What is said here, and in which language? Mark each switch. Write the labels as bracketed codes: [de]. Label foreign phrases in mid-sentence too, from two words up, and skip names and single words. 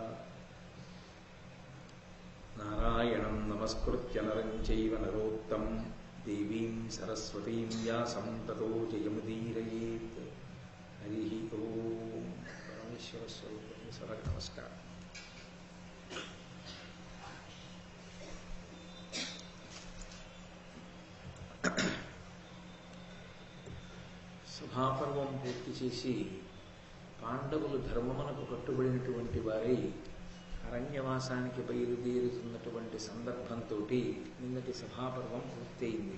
[sa] नारायणं नमस्कृत्य नरं चैव नरोत्तमं देवीं सरस्वतीं व्यासं ततो जयमुदीरयेत्। हरिः ओम्। परमेश्वरस्वरूपं नमस्कारः। [te] సభాపర్వం పూర్తి చేసి పాండవులు ధర్మమునకు కట్టుబడినటువంటి వారై అరణ్యవాసానికి బయలుదేరుతున్నటువంటి సందర్భంతో నిన్నటి సభాపర్వం పూర్తయింది.